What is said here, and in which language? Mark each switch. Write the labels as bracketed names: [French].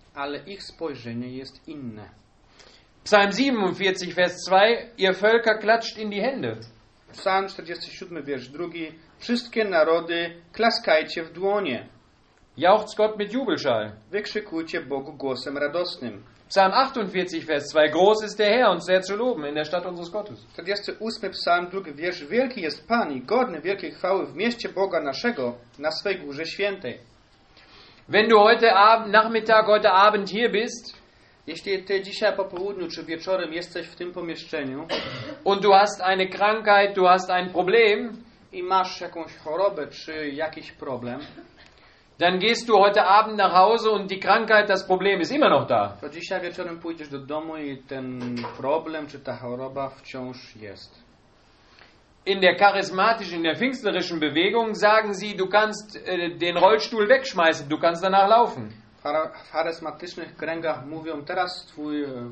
[Polish] Ale ich spojrzenie jest inne. [German] Psalm 47, Vers 2. Ihr Völker klatscht in die Hände. Psalm 47, Vers 2. [Polish] Wszystkie narody klaskajcie w dłonie. [German] Jauchzt Gott mit Jubelschall. [Polish] Wykrzykujcie Bogu głosem radosnym. [German] Psalm 48, Vers 2. Groß ist der Herr und sehr zu loben in der Stadt unseres Gottes. 48, Psalm 2, Vers. [Polish] Wielki jest Pan i godny wielkiej chwały w mieście Boga naszego, na swej górze świętej. [German] Wenn du heute Abend, Nachmittag, heute Abend hier bist, [Polish] jeśli ty dzisiaj po południu czy wieczorem jesteś w tym pomieszczeniu [German] und du hast eine Krankheit, du hast ein Problem [Polish] i masz jakąś chorobę czy jakiś problem, [German] dann gehst du heute Abend nach Hause und die Krankheit, das Problem ist immer noch da. [Polish] To dzisiaj wieczorem pójdziesz do domu i ten problem czy ta choroba wciąż jest. [German] In der charismatischen, in der pfingstlerischen Bewegung sagen sie, du kannst den Rollstuhl wegschmeißen, du kannst danach laufen. [Polish] W charyzmatycznych kręgach mówią, teraz twój